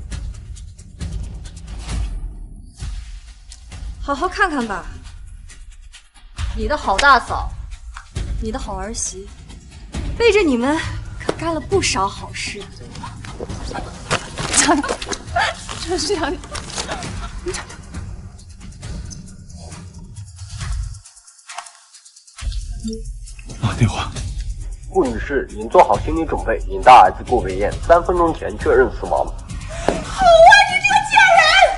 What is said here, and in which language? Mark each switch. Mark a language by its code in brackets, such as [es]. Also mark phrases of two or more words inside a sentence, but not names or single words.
[zh] 好好看看吧，你的好大嫂，你的好兒媳，背着你們可幹了不少好事。這是讓你。打電話。顧女士，您做好心理準備，您大兒子顧維燕3分鐘前確認死亡。好啊，你這個賤人！